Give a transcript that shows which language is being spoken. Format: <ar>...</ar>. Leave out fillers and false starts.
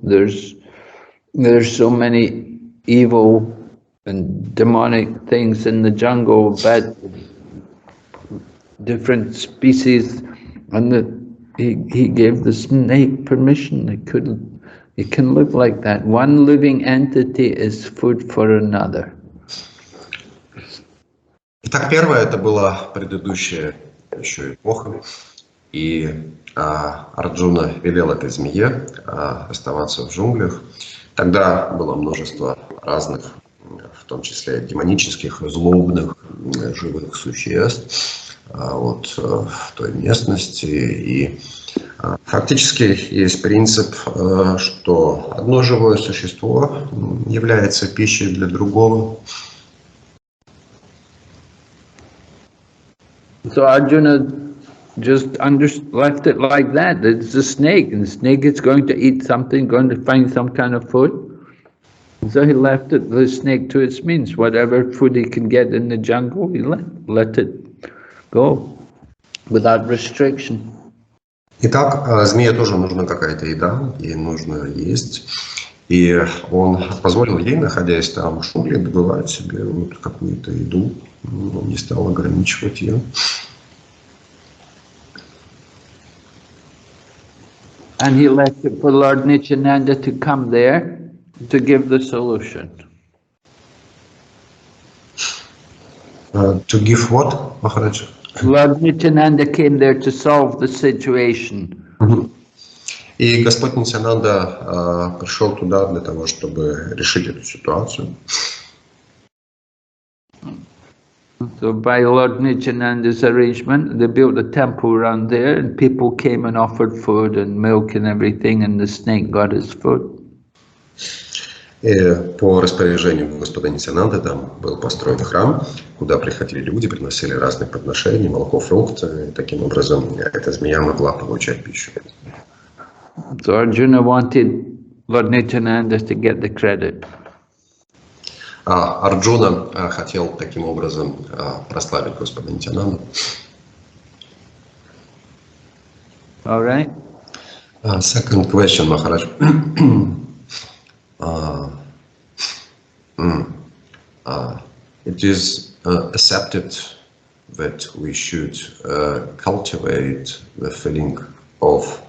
<en>There's so many evil and demonic things in the jungle, bad different species." And he gave the snake permission. It can live like that. One living entity is food for another.</en> <ru>Итак, первое, это была предыдущая еще эпоха, и Арджуна велел этой змее оставаться в джунглях. Тогда было множество разных, в том числе демонических, злобных, живых существ в той местности. И фактически есть принцип, что одно живое существо является пищей для другого.</ru> <en>So Arjuna just left it like that. It's a snake, and the snake is going to eat something, going to find some kind of food. And so he left the snake to its means. Whatever food he can get in the jungle, he let it go without restriction.</en> <ru>Итак, змее тоже нужна какая-то еда, ей нужно есть. И он позволил ей, находясь там в джунглях, добывать себе какую-то еду. Он не стал ограничивать ее.</ru> <en>And he left it for Lord Nityananda to come there to give the solution. To give what, Махарадж? Lord Nityananda came there to solve the situation.</en> <ru>И Господь Нитьянанда пришел туда для того, чтобы решить эту ситуацию.</ru> <en>So by Lord Nityananda's arrangement, they built a temple around there, and people came and offered food and milk and everything, and the snake got his food.</en> <ru>И по распоряжению Господа Нитьянанды там был построен храм, куда приходили люди, приносили разные подношения, молоко, фрукты, и таким образом эта змея могла получать пищу.</ru> <en>So Arjuna wanted Lord Nityananda to get the credit.</en> <ru>Арджуна хотел таким образом прославить Господа Нитьянанду.</ru> <en>All right? Second question, Maharaj. It is accepted that we should cultivate the feeling of</en>